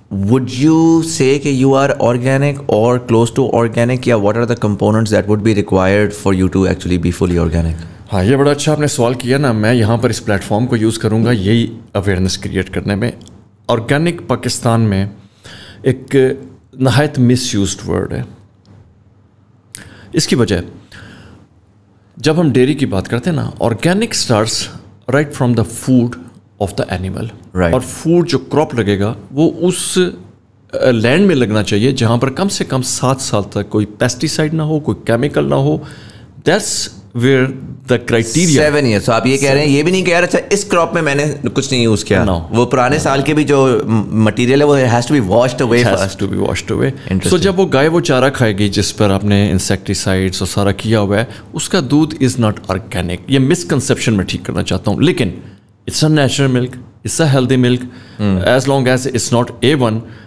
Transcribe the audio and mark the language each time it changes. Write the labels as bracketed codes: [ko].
[en] would you say [ur] کہ [en] you are organic or close to organic, [ur] یا [en] what are the components that would be required for you to actually be fully organic? [ur] ہاں, یہ بڑا اچھا آپ نے سوال کیا نا. میں یہاں پر اس پلیٹ فارم کو یوز کروں گا یہی اویئرنیس کریٹ کرنے میں. آرگینک پاکستان میں ایک نہایت [en] misused word [ur] ہے. اس کی وجہ جب ہم ڈیری کی بات کرتے ہیں نا, [en] Organic starts right from the food of the animal. [ur] اور فوڈ جو کراپ لگے گا وہ اس لینڈ میں لگنا چاہیے جہاں پر کم سے کم 7 سال تک کوئی پیسٹیسائڈ نہ ہو, کوئی کیمیکل نہ ہو. [en] That's where the criteria 7 years. [ur] So آپ یہ کہہ رہے ہیں, یہ بھی نہیں کہہ رہے اچھا اس کراپ میں نے کچھ نہیں یوز کیا, وہ پرانے سال کے بھی جو مٹیریل ہے وہ [en] has to be washed away first. [ur] So جب وہ گائے وہ چارہ کھائے گی جس پر آپ نے انسیکٹیسائڈس اور سارا کیا ہوا ہے, اس کا دودھ [en] Is not organic. [ur] یہ مسکنسیپشن میں ٹھیک کرنا چاہتا ہوں. لیکن [en] It's a natural milk, it's a healthy milk, as long as it's not A1.